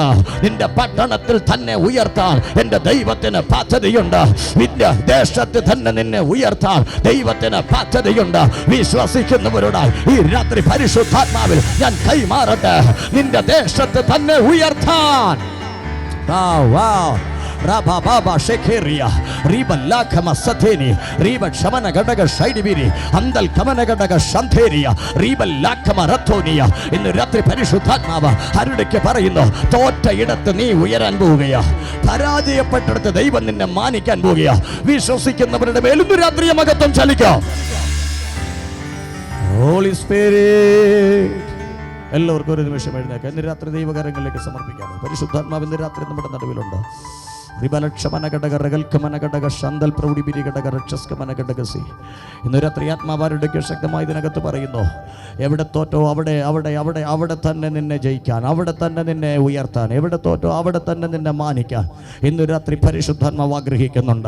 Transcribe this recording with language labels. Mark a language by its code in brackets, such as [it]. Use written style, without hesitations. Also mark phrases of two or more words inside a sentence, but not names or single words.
[ml] നിന്റെ പട്ടണത്തിൽ തന്നെ ഉയർത്താൻ എൻ്റെ ദൈവത്തിന് പദ്ധതിയുണ്ട്. നിന്റെ ദേശത്ത് തന്നെ നിന്നെ ഉയർത്താൻ ദൈവത്തിന് പദ്ധതിയുണ്ട്. വിശ്വസിക്കുന്നവരോട് ഈ രാത്രി പരിശുദ്ധാത്മാവിൽ ഞാൻ കൈമാറട്ടെ, നിന്റെ ദേശത്ത് തന്നെ ഉയർത്താൻ. Rababa Shekeria, Riba Lakama Sateni, Riba Shamana Gadaga Shaidibiri, Andal Kamanagadaga Shanteria, Riba Lakama Ratonia, in the രാത്രി പരിശുദ്ധാത്മാവ്, Harudeke Parino, Tota Yedatani, Uyaran Bugia, Paradia Patra, the even in the Manikan Bugia, we shall seek in the Ratri Magaton Chalika. [en] Holy Spirit. [ml] എല്ലാവർക്കും ഒരു നിമിഷം എഴുന്നേൽക്കാം. ഇന്ന് രാത്രി ദൈവകരങ്ങളിലേക്ക് സമർപ്പിക്കാം. പരിശുദ്ധാത്മാവ് ഇന്ന് രാത്രി നമ്മുടെ നടുവിലുണ്ട്. ഇന്ന് രാത്രി ആത്മാവാരുടെ ശക്തമായി ഇതിനകത്ത് പറയുന്നു, എവിടെ തോറ്റോ അവിടെ അവിടെ അവിടെ അവിടെ തന്നെ നിന്നെ ജയിക്കാൻ, അവിടെ തന്നെ നിന്നെ ഉയർത്താൻ, എവിടെ തോറ്റോ അവിടെ തന്നെ നിന്നെ മാനിക്കാൻ ഇന്ന് രാത്രി പരിശുദ്ധാത്മാവ് ആഗ്രഹിക്കുന്നുണ്ട്.